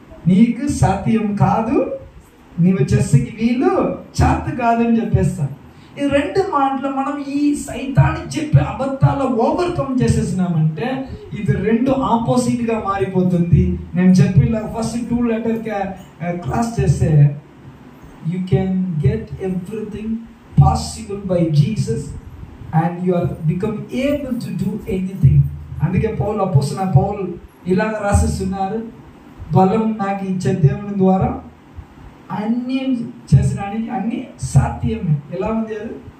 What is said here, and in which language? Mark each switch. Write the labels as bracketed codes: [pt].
[te] నీకు సాధ్యం కాదు, నీవు చేసేకి వీలు చేత కాదని చెప్పేస్తాను. ఈ 2 మాటలు మనం ఈ సైతానికి చెప్పే అబద్ధాలు ఓవర్కమ్ చేసేసినామంటే ఇది 2 ఆపోజిట్గా మారిపోతుంది. నేను చెప్పిన ఫస్ట్ 2 లెటర్ క్లాస్ చేస్తే [en] you can get everything possible by Jesus and you are become able to do anything. [te] అందుకే పౌలు అపోస్తలుడైన పౌలు ఇలాగ రాసిస్తున్నారు, బలం నాకు ఇచ్చే దేవుని ద్వారా అన్నీ చేసడానికి అన్నీ సాధ్యమే. ఎలా ఉంది అది?